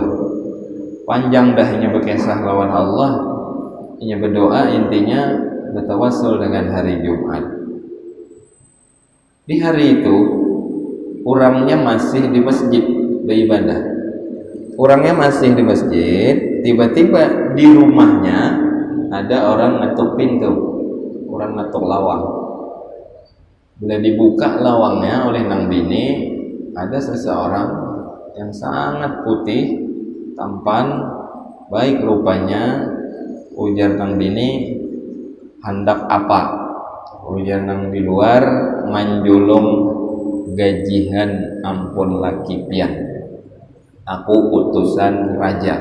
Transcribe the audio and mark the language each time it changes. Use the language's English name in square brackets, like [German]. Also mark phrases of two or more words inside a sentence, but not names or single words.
[Banjar] Panjang dahnya berkisah lawan Allah, hanya berdoa, intinya bertawassul dengan hari Jumat. [Indonesian] Di hari itu orangnya masih di masjid beribadah. Orangnya masih di masjid, tiba-tiba di rumahnya ada orang ngetuk pintu, orang ngetuk lawang. [Banjar] Bila dibuka lawangnya oleh nang bini, ada seseorang yang sangat putih, tampan, baik rupanya. Ujar nang bini, hendak apa? Ujar nang di luar, manjulung gajihan ampun laki pian, aku utusan raja.